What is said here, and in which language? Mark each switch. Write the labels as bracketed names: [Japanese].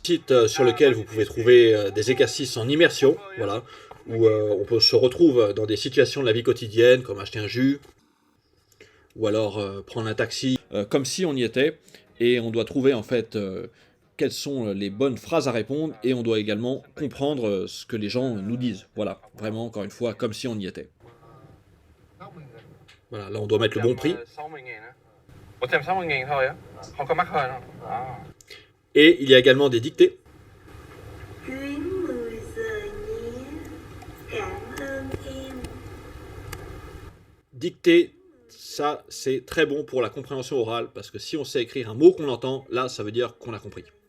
[French] Site sur lequel vous pouvez trouver des exercices en immersion, voilà, où se retrouve dans des situations de la vie quotidienne, comme acheter un jus, ou alors prendre un taxi, comme si on y était, et on doit trouver en fait quelles sont les bonnes phrases à répondre, et on doit également comprendre ce que les gens nous disent. Voilà, vraiment, encore une fois, comme si on y était. Voilà, là on doit mettre le bon prix. [Vietnamese] 160.000 thôi á, không có mắc hơn không? Đó. [French] Et il y a également des dictées. [Vietnamese] Chuyến 10 giờ nhé. Cảm ơn em. [French] Dictée, ça c'est très bon pour la compréhension orale, parce que si on sait écrire un mot qu'on entend, là ça veut dire qu'on a compris.